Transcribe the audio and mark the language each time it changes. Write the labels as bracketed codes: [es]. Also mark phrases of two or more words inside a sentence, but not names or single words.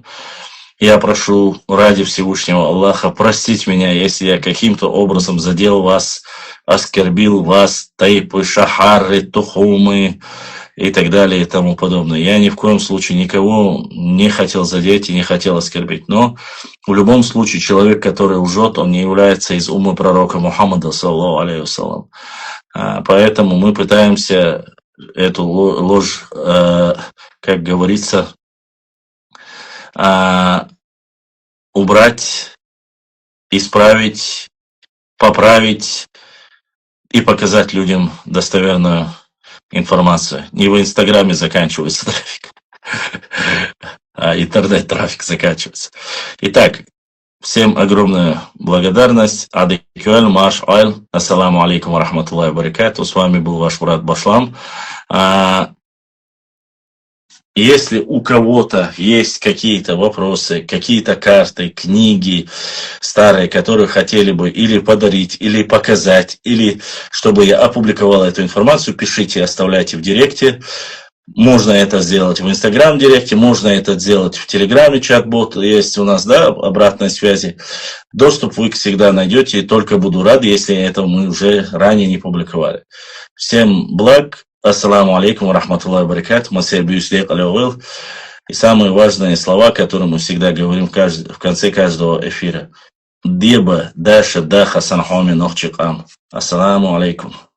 [ru] Я прошу ради Всевышнего Аллаха простить меня, если я каким-то образом задел вас, оскорбил вас, тайпы, шахары, тухумы и так далее и тому подобное. Я ни в коем случае никого не хотел задеть и не хотел оскорбить. Но в любом случае человек, который лжет, он не является из умы пророка Мухаммада, [ar] صلى الله عليه وسلم. [ru] Поэтому мы пытаемся эту ложь, как говорится, убрать, исправить, поправить и показать людям достоверную информацию. Не в Инстаграме заканчивается трафик, а интернет-трафик заканчивается. Итак, всем огромная благодарность. Адикюэль, Маш Айль. [ar] السلام عليكم ورحمة الله وبركاته. [ru] С вами был ваш брат Башлам. Если у кого-то есть какие-то вопросы, какие-то карты, книги старые, которые хотели бы или подарить, или показать, или чтобы я опубликовал эту информацию, пишите, оставляйте в директе. Можно это сделать в Инстаграм-директе, можно это сделать в Телеграме, чат-бот есть у нас, да, обратной связи. Доступ вы всегда найдете, и только буду рад, если это мы уже ранее не публиковали. Всем благ. [ar] السلام عليكم ورحمة الله وبركاته. [ru] И самые важные слова, которые мы всегда говорим в конце каждого эфира. [ce] Деба, Даша, Даха, Санхоми, Нохчикам. [ar] السلام عليكم.